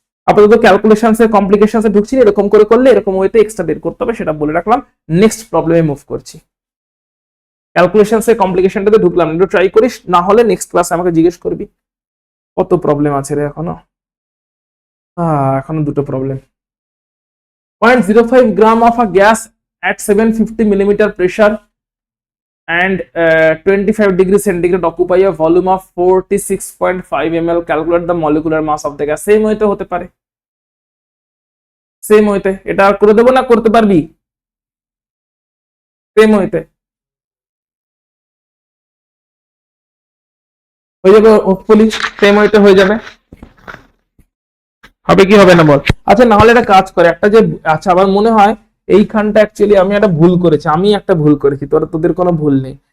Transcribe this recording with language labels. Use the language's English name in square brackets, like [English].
[Bangla] আপাতত ক্যালকুলেশনস এর কমপ্লিকেশনস এ ঢুকছি, এরকম করে করলে এরকম ওয়েতে এক্সট্রা বের করতে হবে, সেটা বলে রাখলাম। নেক্সট প্রবলেমে মুভ করছি। ক্যালকুলেশনস এর কমপ্লিকেশনটাতে ঢুকলাম, একটু ট্রাই করিস, না হলে নেক্সট ক্লাসে আমাকে জিজ্ঞেস করবি। কত প্রবলেম আছে রে এখনো, এখনো দুটো problem. [English] 0.05 gram of a gas at 750 millimeter pressure and 25 degree centigrade occupy a volume of 46.5 ml. Calculate the molecular mass of the gas. Same ওয়েতে [Bangla] হতে পারে, [English] Same ওয়েতে। [Bangla] এটা আর করে দেবো না, করতে পারবি সেম ওয়েতে? হয়ে যাবে হোপফুলি, সেম ওয়েতে হয়ে যাবে। হবে কি হবে না বল? আচ্ছা না হলে একটা কাজ করে, একটা যে, আচ্ছা আমার মনে হয় এইখানটা অ্যাকচুয়ালি আমি একটা ভুল করেছি, একটা ভুল করেছি, তোদের কোনো ভুল নেই।